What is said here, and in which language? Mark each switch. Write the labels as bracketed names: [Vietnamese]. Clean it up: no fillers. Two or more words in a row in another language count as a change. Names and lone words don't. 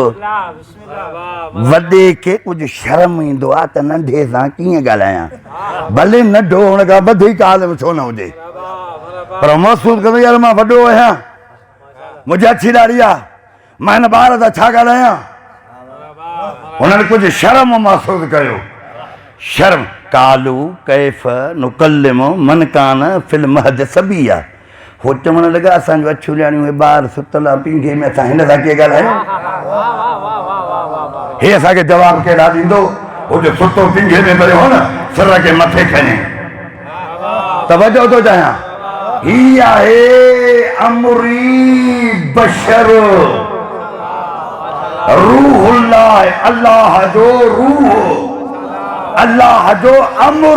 [Sindhi] वॾे खे कुझु शर्म ईंदो आहे त नंढे सां कीअं ॻाल्हायां, भले नंढो हुन खां वधीक आलिम छो न हुजे, पर महसूसु कंदो यार मां वॾो आहियां, मुंहिंजी अछी ॾाढ़ी आहे, मां हिन ॿार सां छा ॻाल्हायां। हुननि कुझु शर्म महसूसु कयो। [Arabic] शर्म قالوا كيف نكلم من كان في المهد صبيا आहे। [Sindhi] हो चवणु लॻा असांजो अछियूं ॼाणियूं ॿार सुतल आहे पिंगे में, असां हिन सां कीअं ॻाल्हायूं? हे असांखे जवाबु केॾा ॾींदो? हो जो सुतो पिंगे में पियो हो न, सिर खे मथे खणे। तवजो थो चाहियां, ही आहे अमरी बशर, रूहुल्लाह, अल्लाह जो रूह, अल्लाह जो अमर।